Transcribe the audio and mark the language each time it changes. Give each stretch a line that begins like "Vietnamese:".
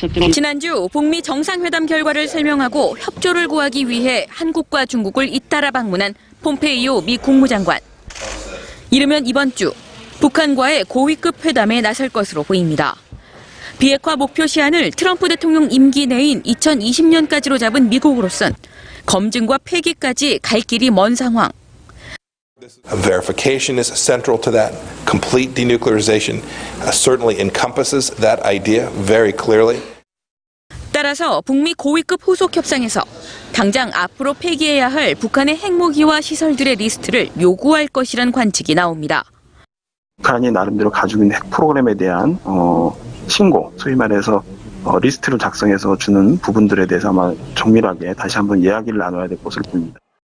Korean: 지난주 북미 정상회담 결과를 설명하고 협조를 구하기 위해 한국과 중국을 잇따라 방문한 폼페이오 미 국무장관. 이르면 이번 주 북한과의 고위급 회담에 나설 것으로 보입니다. 비핵화 목표 시한을 트럼프 대통령 임기 내인 2020년까지로 잡은 미국으로선 검증과 폐기까지 갈 길이 먼 상황.
English: Verification is central to that. Complete denuclearization certainly encompasses that idea very clearly.
Korean: 따라서 북미 고위급 후속 협상에서 당장 앞으로 폐기해야 할 북한의 핵무기와 시설들의 리스트를 요구할 것이란 관측이 나옵니다. 북한이 나름대로 가지고 있는 핵 프로그램에 대한 신고, 소위 말해서 리스트를 작성해서 주는 부분들에 대해서 아마 정밀하게 다시 한번 이야기를 나눠야 될 것으로 보입니다.